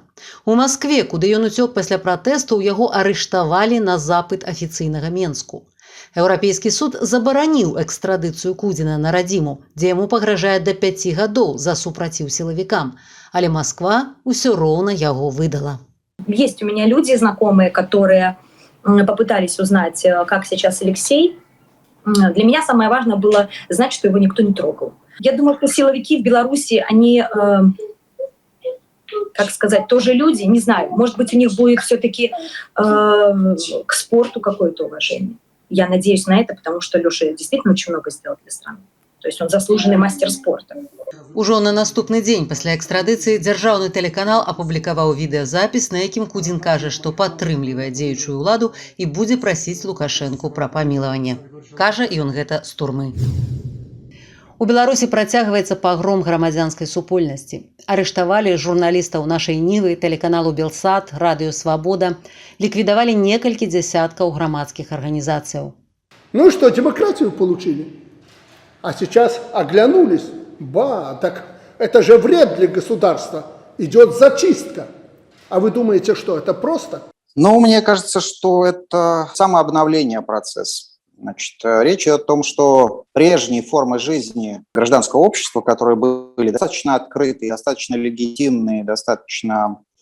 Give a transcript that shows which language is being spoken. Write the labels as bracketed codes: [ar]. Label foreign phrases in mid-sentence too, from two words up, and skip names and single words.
[be] У Маскве, куды ён уцёк пасля пратэстаў, яго арыштавалі на запыт афіцыйнага Менску. Еўрапейскі суд забараніў экстрадыцыю Кудзіна на радзіму, дзе яму пагражае да 5 гадоў за супраціў сілавікам, але Масква ўсё роўна яго выдала. [ru] Есть у меня люди знакомые, которые попытались узнать, как сейчас Алексей. Для меня самое важное было знать, что его никто не трогал. Я думаю, что силовики в Беларуси, они, как сказать, тоже люди, не знаю, может быть, у них будет все-таки к спорту какое-то уважение. Я надеюсь на это, потому что Лёша действительно очень много сделал для страны. То есть он заслуженный мастер спорта. [be] Ужо на наступны дзень пасля экстрадыцыі дзяржаўны тэлеканал апублікаваў відэазапіс, на якім Кудзін кажа, што падтрымлівае дзеючую ўладу і будзе прасіць Лукашэнку пра памілаванне. Кажа ён гэта з турмы. У Беларусі працягваецца пагром грамадзянскай супольнасці. Арыштавалі журналістаў нашай Нівы, тэлеканалу Белсат, радыё Свабода, ліквідавалі некалькі дзясяткаў грамадскіх арганізацыяў. [ru] Ну и что, демократию получили? А сейчас оглянулись. Так это же вред для государства. Идет зачистка. А вы думаете, что это просто? Ну, мне кажется, что это самообновление процесса. Значит, речь идет о том, что прежние формы жизни гражданского общества, которые были достаточно открытые, достаточно легитимные, достаточно